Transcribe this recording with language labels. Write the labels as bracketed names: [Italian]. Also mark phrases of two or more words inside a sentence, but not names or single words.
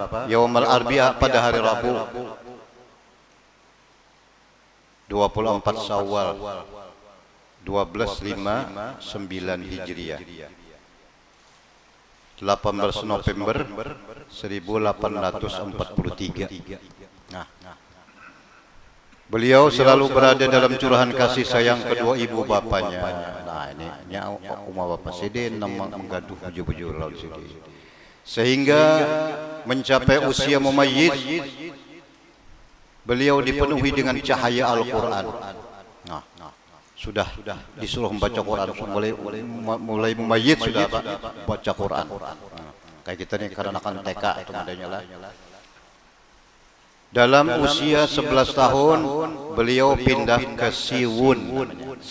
[Arabic] يوم الأربعاء, [Indonesian] pada hari Rabu 24 Syawal 1259 Hijriah, 18 November 1843. Nah, beliau selalu berada dalam curahan kasih sayang kedua ibu bapaknya. [Banjar] Nah, ini umma bapak sidin nama menggaduh bujur-bujur laut sidin, sehingga mencapai usia mumayyiz beliau dipenuhi dengan cahaya Al-Quran. [Indonesian] Nah, sudah disuruh membaca Quran, mulai mumayyiz sudah baca Quran. Kayak kita nih karena akan TK atau adanya lah. Dalam usia 11 tahun beliau pindah ke Siwun.